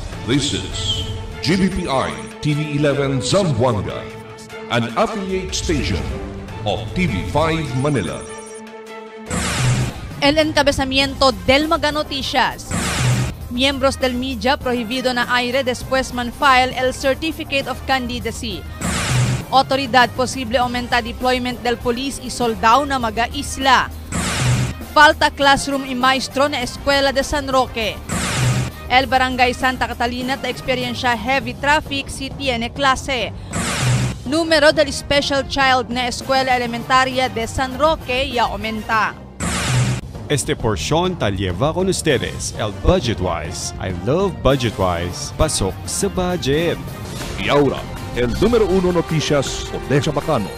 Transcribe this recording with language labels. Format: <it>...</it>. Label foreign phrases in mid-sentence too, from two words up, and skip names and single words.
<en>This is GBPI TV11 Zamboanga, an affiliate station of TV5 Manila.</en> <cbk>El encabezamiento del Maga Noticias. Miembros del media prohibido na aire después man file el</cbk> <en>Certificate of Candidacy.</en> <cbk>Otoridad posible aumenta deployment del police y soldado na Maga-Isla. Falta classroom y maestro na Escuela de San Roque. El Barangay Santa Catalina ta experiencia</cbk> <en>heavy traffic</en> <cbk>si tiene clase. Número del</cbk> <en>Special Child</en> <cbk>na Escuela Elementaria de San Roque ya aumenta. Este porción ta lleva con ustedes el Budgetwise.</cbk> <en>I love Budgetwise.</en> <tl>Pasok sa budget.</tl> <cbk>Y ahora, el número 1 noticias de Chabacano.</cbk>